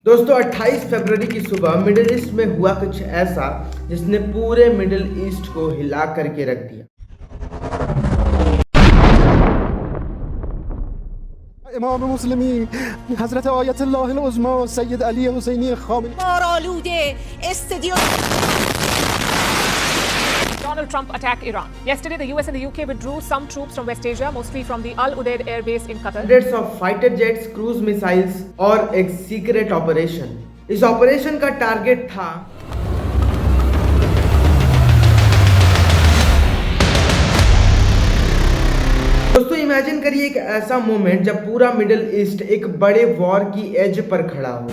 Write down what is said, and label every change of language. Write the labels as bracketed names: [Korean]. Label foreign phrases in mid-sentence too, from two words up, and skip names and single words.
[Hindi] दोस्तों 28 फरवरी की सुबह मिडिल ईस्ट में हुआ कुछ ऐसा जिसने पूरे मिडिल ईस्ट को हिला करके रख दिया। [Persian] امام المسلمین حضرت آیت الله العظمی سید علی حسینی خامنه‌ای مارآلود استدیو [English] Donald Trump attack Iran. Yesterday, the US and the UK withdrew some troops from West Asia, mostly from the Al Udeid air base in Qatar. Hundreds of fighter jets, cruise missiles [Hindi] और एक [English] secret operation. [Hindi] इस ऑपरेशन का टारगेट था दोस्तों इमेजिन करिए एक ऐसा मोमेंट जब पूरा मिडिल ईस्ट एक बड़े वॉर की एज पर खड़ा हो।